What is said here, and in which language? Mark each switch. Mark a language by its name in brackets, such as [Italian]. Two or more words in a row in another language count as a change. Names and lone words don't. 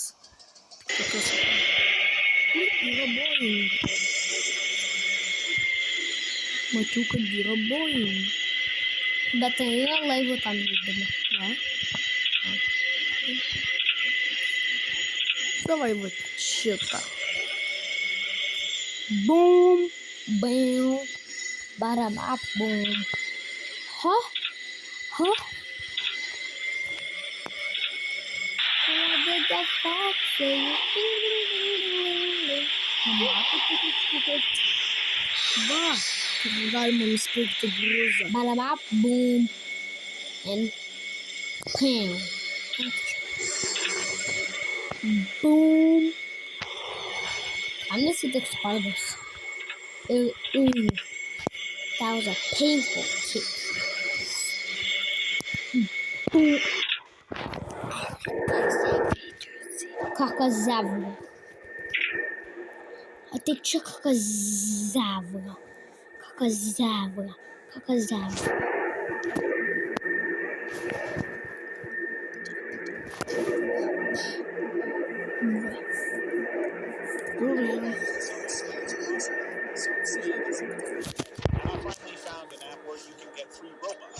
[Lithuanian] Tokios. Kur yra Boeingo? Mačiau, kad yra Boeingo. Bet tai yra laivų tam žaidime. Ne? Davai va šitą. Bum. Bum. Barabap. Bum. Ha? Va. Galima nusipirkti grūzą. Barabap. Bum. [English] And pam. Bum. I'm gonna see the spiders. That was a painful kick. Kakazavra. I think Kakazavra. Kakazavra. Kakazavra. I finally found an app where you can get free robots.